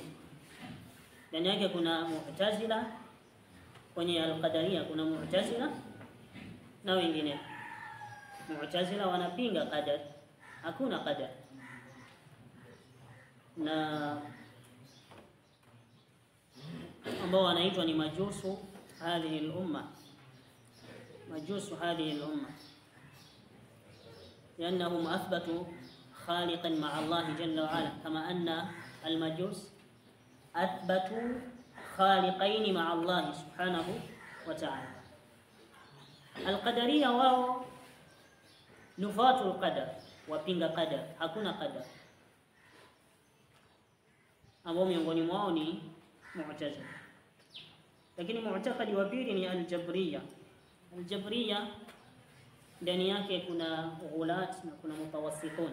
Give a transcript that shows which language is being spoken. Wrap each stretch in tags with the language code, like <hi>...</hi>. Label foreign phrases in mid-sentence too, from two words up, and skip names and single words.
<sw>Ndani yake kuna Mu'tazila, kwenye al-qadariyah kuna Mu'tazila na wengine. Mu'tazila wanapinga qadar, hakuna qadar. Na ambao wanaitwa ni</sw> <ar>مجوس هذه الأمة، مجوس هذه الأمة, لأنهم أثبتوا خالقا مع الله جل وعلا، كما أن المجوس أثبتوا خالقين مع الله سبحانه وتعالى.</ar> <sw>القدرية wao</sw> <ar>نفاة القدر,</ar> <sw>wapinga qadar, hakuna qadar, ambao miongoni mwao ni Mu'tazila. Lakini mu'taqadi wa pili ni al-jabriyah. Al-jabriyah ndani yake kuna ghulat na kuna mutawassitun.</sw>